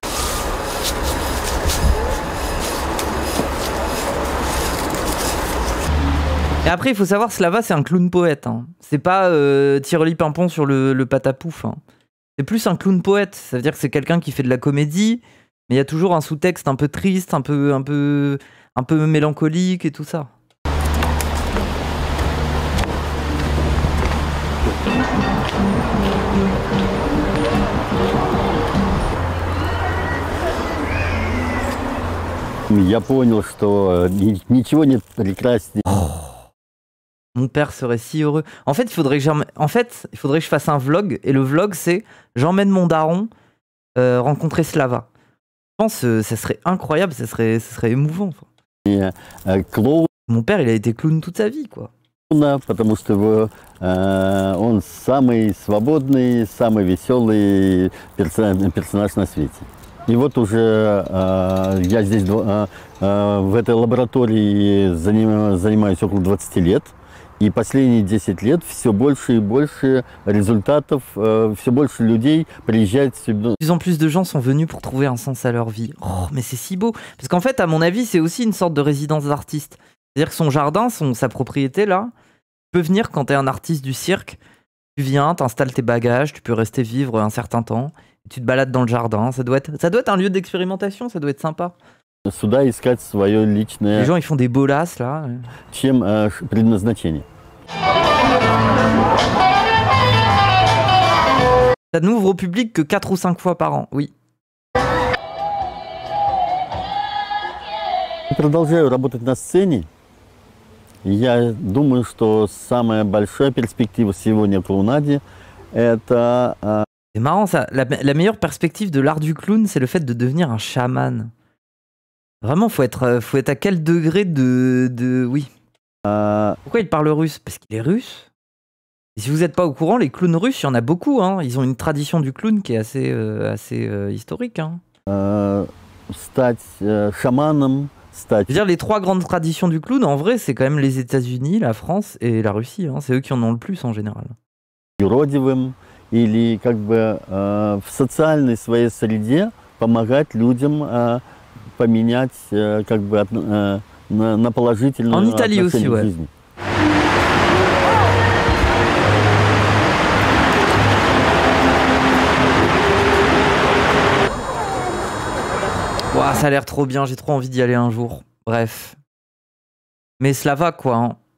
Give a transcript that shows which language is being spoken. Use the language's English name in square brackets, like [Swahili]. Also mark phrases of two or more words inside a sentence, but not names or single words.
[French] Et après, il faut savoir, Slava, c'est un clown poète. Hein. C'est pas Tiroli Pimpon sur le patapouf. Hein. C'est plus un clown poète. Ça veut dire que c'est quelqu'un qui fait de la comédie, mais il y a toujours un sous-texte un peu triste, un peu mélancolique et tout ça. [Russian] Я понял, что ничего нет прекраснее. [French] Mon père serait si heureux. En fait, il faudrait que je fasse un vlog. Et le vlog, c'est j'emmène mon daron rencontrer Slava. Je pense que ça serait incroyable, ça serait émouvant. Mon père, il a été clown toute sa vie, quoi. [Russian] Потому что он самый свободный, самый веселый персонаж на свете. И вот уже я здесь в этой лаборатории занимаюсь около 20 лет. И последние 10 лет все больше и больше результатов, все больше людей приезжают сюда. [French] De plus en plus de gens sont venus pour trouver un sens à leur vie. Oh, mais c'est si beau. Parce qu'en fait, à mon avis, c'est aussi une sorte de résidence d'artiste. C'est-à-dire que son jardin, sa propriété, là, tu peux venir quand t'es un artiste du cirque. Tu viens, t'installes tes bagages, tu peux rester vivre un certain temps. Tu te balades dans le jardin. Ça doit être un lieu d'expérimentation, ça doit être sympa. [Russian] Sуда искать свое личное. [French] Les gens, ils font des bolasses, là. [Russian] Чем предназначение. [French] Ça n'ouvre au public que 4 ou 5 fois par an, oui. [Russian] Я продолжаю работать на сцене. Я думаю, что самая большая перспектива сегодня в клоунаде это... [French] C'est marrant ça. La meilleure perspective de l'art du clown, c'est le fait de devenir un chaman. Vraiment, faut être à quel degré de oui. Pourquoi il parle russe? Parce qu'il est russe. Et si vous n'êtes pas au courant, les clowns russes, il y en a beaucoup. Hein. Ils ont une tradition du clown qui est assez historique. Hein. [Russian] Шаманом, [French] Je veux dire, les 3 grandes traditions du clown, en vrai, c'est quand même les États-Unis, la France et la Russie. Hein. C'est eux qui en ont le plus en général. [Russian] юродивым или как бы в социальной своей среде помогать людям поменять как бы на положительную [French] En Italie aussi, ouais. [Russian] жизни. [French] Ouah, ça a l'air trop bien, j'ai trop envie d'y aller un jour. Bref. Mais Slava, quoi. Hein.